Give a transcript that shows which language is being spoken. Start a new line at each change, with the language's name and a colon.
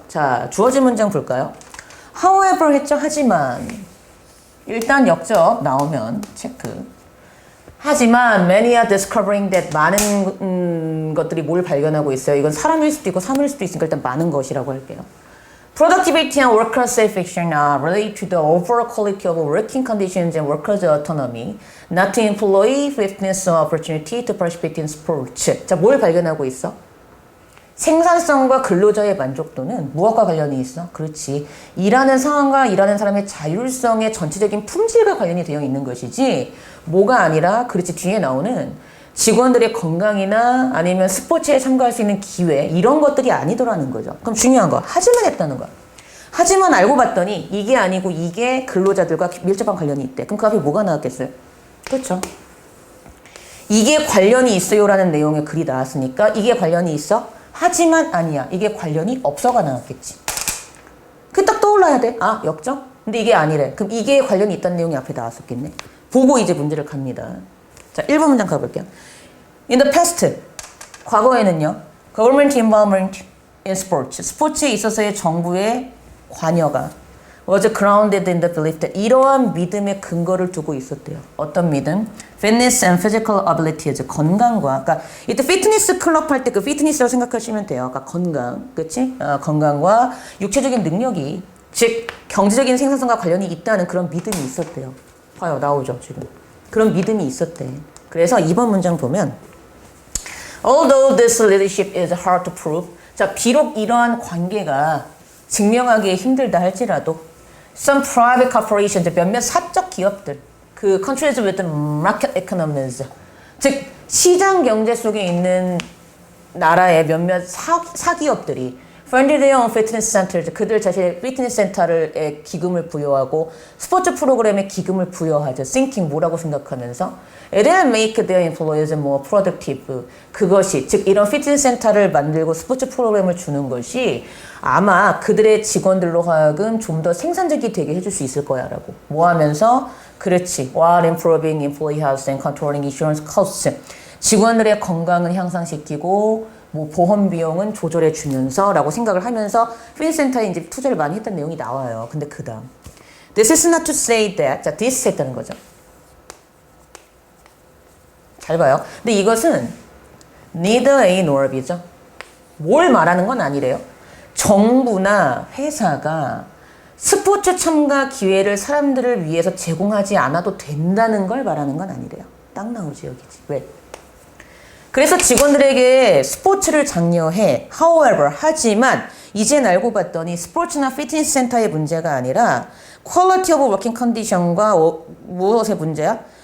Korean: 자, 주어진 문장 볼까요? however 했죠? 하지만. 일단 역적 나오면 체크. 하지만
English: many are discovering that
Korean: 많은 것들이 뭘 발견하고 있어요. 이건 사람일 수도 있고 사물일 수도 있으니까 일단 많은 것이라고 할게요.
English: Productivity and worker satisfaction are related to the overall quality of working conditions and workers' autonomy, not to employee fitness or opportunity to participate in sports.
Korean: 자, 뭘 발견하고 있어? 생산성과 근로자의 만족도는 무엇과 관련이 있어? 그렇지. 일하는 상황과 일하는 사람의 자율성의 전체적인 품질과 관련이 되어 있는 것이지 뭐가 아니라 그렇지 뒤에 나오는 직원들의 건강이나 아니면 스포츠에 참가할 수 있는 기회 이런 것들이 아니더라는 거죠. 그럼 중요한 거 하지만 했다는 거야. 하지만 알고 봤더니 이게 아니고 이게 근로자들과 밀접한 관련이 있대. 그럼 그 앞에 뭐가 나왔겠어요? 그렇죠. 이게 관련이 있어요라는 내용의 글이 나왔으니까 이게 관련이 있어? 하지만 아니야. 이게 관련이 없어가 나왔겠지. 그 딱 떠올라야 돼. 아, 역적? 근데 이게 아니래. 그럼 이게 관련이 있다는 내용이 앞에 나왔었겠네. 보고 이제 문제를 갑니다. 자, 1번 문장 가볼게요.
English: In the past,
Korean: 과거에는요.
English: Government involvement in sports.
Korean: 스포츠에 있어서의 정부의 관여가
English: was grounded in the belief that
Korean: 이러한 믿음의 근거를 두고 있었대요. 어떤 믿음?
English: Fitness and physical abilities.
Korean: 건강과. 그러니까 이때 피트니스 클럽 할 때 그 피트니스라고 생각하시면 돼요. 그러니까 건강. 그치? 건강과 육체적인 능력이 즉 경제적인 생산성과 관련이 있다는 그런 믿음이 있었대요. 봐요. 나오죠. 지금. 그런 믿음이 있었대. 그래서 2번 문장 보면
English: Although this leadership is hard to prove.
Korean: 자, 비록 이러한 관계가 증명하기 힘들다 할지라도
English: some private corporations,
Korean: 몇몇 사적 기업들, 그
English: countries with market economies,
Korean: 즉 시장 경제 속에 있는 나라의 몇몇 사기업들이
English: funded their own fitness centers,
Korean: 그들 자신의 피트니스 센터를 기금을 부여하고 스포츠 프로그램에 기금을 부여하죠.
English: thinking
Korean: 뭐라고 생각하면서
English: it will make their employees more productive.
Korean: 그것이 즉 이런 피트니스 센터를 만들고 스포츠 프로그램을 주는 것이 아마 그들의 직원들로 하여금 좀 더 생산적이 되게 해줄 수 있을 거야 라고 뭐 하면서 그렇지
English: while improving employee health and controlling insurance costs
Korean: 직원들의 건강을 향상시키고 뭐 보험 비용은 조절해 주면서 라고 생각을 하면서 피트니스 센터에 이제 투자를 많이 했던 내용이 나와요. 근데 그 다음
English: This is not to say that 자 this
Korean: 했다는 거죠. 잘 봐요. 근데 이것은 neither A nor B죠. 뭘 말하는 건 아니래요. 정부나 회사가 스포츠 참가 기회를 사람들을 위해서 제공하지 않아도 된다는 걸 말하는 건 아니래요. 딱 나오지 여기지. 왜? 그래서 직원들에게 스포츠를 장려해. However, 하지만 이젠 알고 봤더니 스포츠나 피트니스 센터의 문제가 아니라
English: quality of working condition
Korean: 과 무엇의 문제야?